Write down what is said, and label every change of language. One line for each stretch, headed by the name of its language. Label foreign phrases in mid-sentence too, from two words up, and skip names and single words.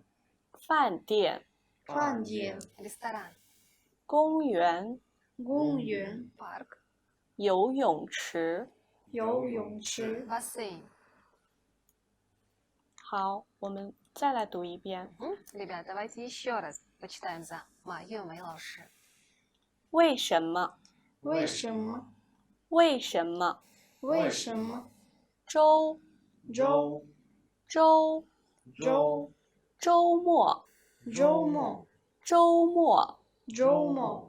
Chinese: 饭店、饭店、
Russian: Ресторан.
Chinese: 公园、公园、
Russian: Парк.
Chinese: 游泳池。游泳池。
Russian: Бассейн.
Chinese: 好，我们再来读一遍。
Russian: Ребят, давайте еще раз почитаем за Майю Мэй 老师.
Chinese: 为什么？为什么？为什么？为什么？周周周周周末周末周末，周末？